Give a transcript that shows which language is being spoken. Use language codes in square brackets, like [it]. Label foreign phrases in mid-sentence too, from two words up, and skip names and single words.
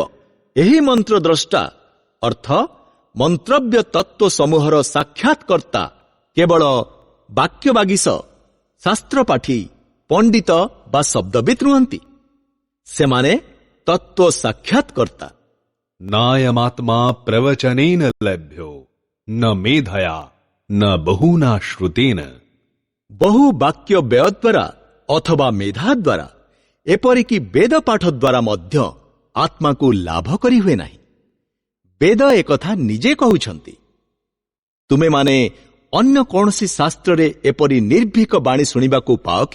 [or] ଏହି ମନ୍ତ୍ର ଦ୍ରଷ୍ଟା ଅର୍ଥ ମନ୍ତ୍ରବ୍ୟ ତତ୍ତ୍ୱ ସମୂହର ସାକ୍ଷାତକର୍ତ୍ତା କେବଳ ବାକ୍ୟବାଗୀଶ, ଶାସ୍ତ୍ରପାଠୀ, ପଣ୍ଡିତ ବା ଶବ୍ଦବିତ୍ ନୁହନ୍ତି। ସେମାନେ ତତ୍ତ୍ୱ ସାକ୍ଷାତକର୍ତ୍ତା। [sa] नायमात्मा प्रवचनेन लभ्यो न मेधया न बहुना श्रुतेन। [or] ବହୁ ବାକ୍ୟ ବ୍ୟୟ ଦ୍ୱାରା ଅଥବା ମେଧା ଦ୍ୱାରା ଏପରିକି ବେଦ ପାଠ ଦ୍ୱାରା ମଧ୍ୟ ଆତ୍ମାକୁ ଲାଭ କରିହୁଏ ନାହିଁ। ବେଦ ଏକଥା ନିଜେ କହୁଛନ୍ତି। ତୁମେମାନେ ଅନ୍ୟ କୌଣସି ଶାସ୍ତ୍ରରେ ଏପରି ନିର୍ଭୀକ ବାଣୀ ଶୁଣିବାକୁ ପାଅ କି?